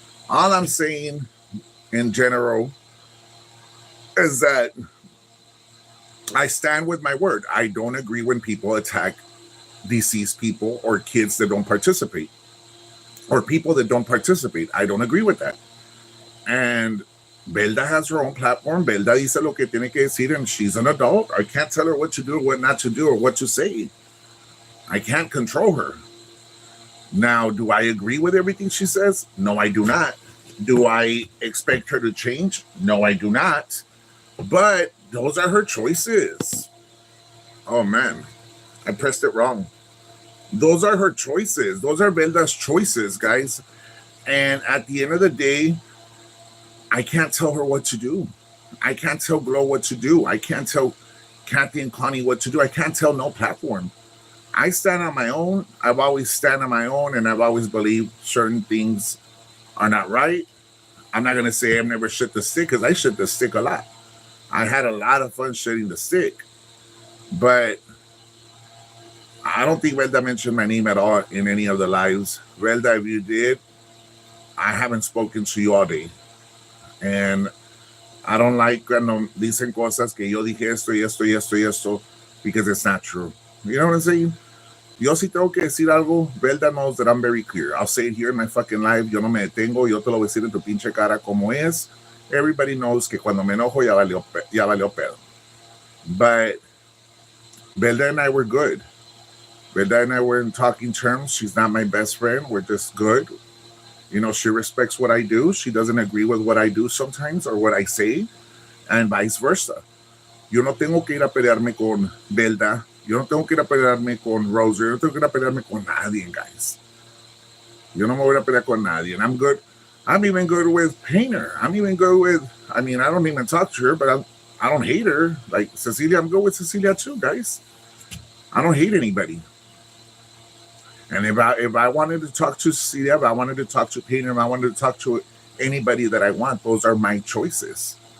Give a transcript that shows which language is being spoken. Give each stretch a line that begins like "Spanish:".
English: All I'm saying in general is that I stand with my word. I don't agree when people attack deceased people or kids that don't participate or people that don't participate. I don't agree with that. And Belda has her own platform.
Spanish: Belda dice lo que tiene que decir,
English: and she's an adult. I can't tell her what to do, what not to do, or what to say. I can't control her. Now, do I agree with everything she says? No, I do not. Do I expect her to change? No, I do not. But those are her choices. Oh, man. I pressed it wrong. Those are her choices. Those are Belda's choices, guys. And at the end of the day, I can't tell her what to do. I can't tell Glow what to do. I can't tell Kathy and Connie what to do. I can't tell no platform. I stand on my own. I've always stand on my own, and I've always believed certain things are not right. I'm not going to say I've never shit the stick because I shit the stick a lot. I had a lot of fun shitting the stick. But I don't think Velda mentioned my name at all in any of the lives. Velda, if you did, I haven't spoken to you all day. And I don't like
Spanish: cuando dicen cosas que yo dije esto y esto
English: y esto y esto because it's not true. You know what I'm saying?
Spanish: Yo sí tengo que decir algo.
English: Velda knows that I'm very clear. I'll say it here in my fucking live.
Spanish: Yo no me detengo. Yo te lo voy a decir en tu pinche cara como es.
English: Everybody knows
Spanish: que cuando me enojo ya valió pedo.
English: But Velda and I were good. Velda and I were in talking terms. She's not my best friend. We're just good. You know, she respects what I do. She doesn't agree with what I do sometimes or what I say, and vice versa.
Spanish: Yo no tengo que ir a pelearme con Velda. Yo no tengo que ir a pelearme con Rose. Yo no tengo que ir a pelearme con nadie, guys. Yo no me voy a pelear con nadie.
English: And I'm good. I'm even good with Painter. I'm even good with, I mean, I don't even talk to her, but I don't hate her. Like Cecilia, I'm good with Cecilia too, guys. I don't hate anybody. And if I wanted to talk to Cecilia, if I wanted to talk to Painter, if I wanted to talk to anybody that I want, those are my choices.